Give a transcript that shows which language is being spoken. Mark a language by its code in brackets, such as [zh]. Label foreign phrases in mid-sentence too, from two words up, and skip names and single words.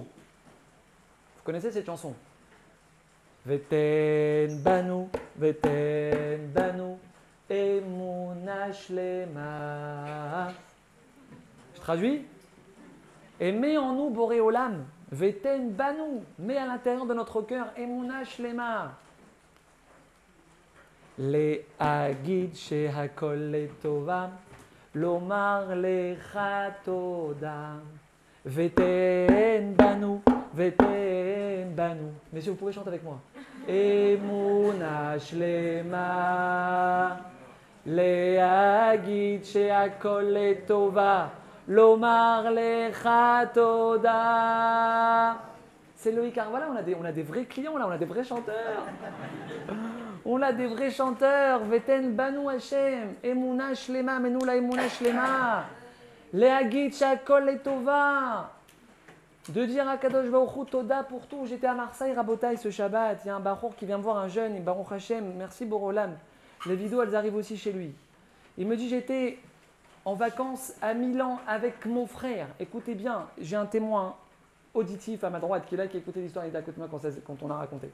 [fr] Vous connaissez cette chanson? [he] ותן בנו אמונה שלמה. [fr] Je traduis? Et mets en nous Boréolam, [he] ותן בנו, [fr] mets à l'intérieur de notre cœur [he] אמונה שלמה. להגיד שהכל לטובה, לומר לך תודה, ותן בנו, [fr] Messieurs, vous pouvez chanter avec moi. [he] אמונה שלמה, להגיד שהכל לטובה, לומר לך תודה. [fr] C'est le Icar. Voilà, on a des vrais clients là, on a des vrais chanteurs. On a des vrais chanteurs. [he] ותן בנו השם אמונה שלמה מנו לה אמונה שלמה, menou la Emouna shlema. להגיד שהכל לטובה. [fr] De dire à [he] קדוש ברוך הוא תודה [fr] pour tout. J'étais à Marseille, Rabotai, ce Shabbat. Il y a un Baruch qui vient voir un jeune, et [he] ברוך השם, [fr] merci Borolam. Les vidéos, elles arrivent aussi chez lui. Il me dit, j'étais en vacances à Milan avec mon frère. Écoutez bien, j'ai un témoin auditif à ma droite qui est là, qui a écouté l'histoire, il est à côté de moi quand on a raconté.